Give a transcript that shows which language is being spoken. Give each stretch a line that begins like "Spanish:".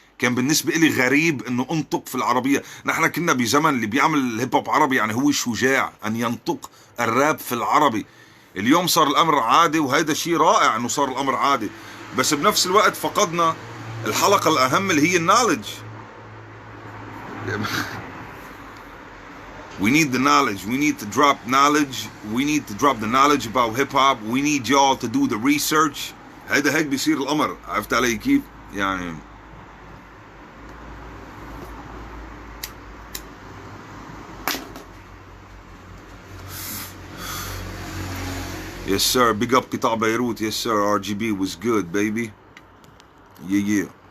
Arabic: كان بالنسبه لي غريب انه انطق في العربيه. نحن كنا بزمن اللي بيعمل الهيب هوب عربي يعني هو شجاع ان ينطق الراب في العربي. اليوم صار الامر عادي، وهذا شيء رائع انه صار الامر عادي، بس بنفس الوقت فقدنا الحلقه الاهم اللي هي النولج.
English: We need the knowledge. We need to drop knowledge. We need to drop the knowledge about hip hop. We need y'all to do the research.
Arabic: هيدا هيك بيصير الأمر. عرفت علي كيف؟ يعني
English: Yes sir. Big up
Arabic: قطاع بيروت.
English: Yes sir. RGB was good baby. Yeah.